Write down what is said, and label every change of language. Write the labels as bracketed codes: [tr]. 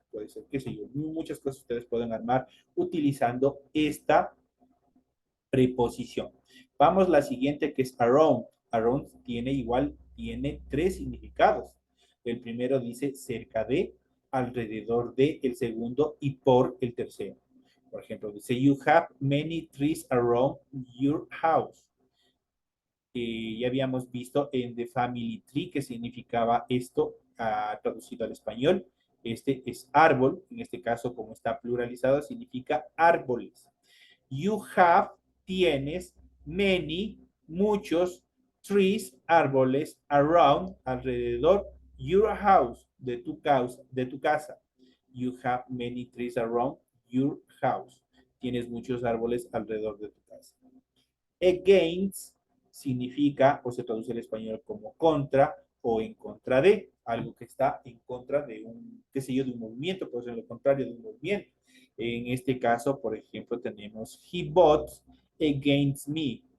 [es] Puede ser, qué sé yo, muchas cosas ustedes pueden armar utilizando esta preposición. Vamos a la siguiente que es around. Around tiene tres significados. El primero dice cerca de, alrededor de, el segundo y por el tercero. Por ejemplo, dice, [en] you have many trees around your house. [es] Ya habíamos visto en The Family Tree que significaba esto traducido al español. Este es árbol, en este caso como está pluralizado significa árboles. [en] You have, [es] tienes, many, muchos, trees, árboles, around, alrededor, [en] your house, [es] de tu casa. [en] You have many trees around your house. [es] Tienes muchos árboles alrededor de tu casa. Against significa o se traduce al español como contra o en contra de, algo que está en contra de un, qué sé yo, de un movimiento, puede ser lo contrario de un movimiento. En este caso, por ejemplo, tenemos [en] he bought against me.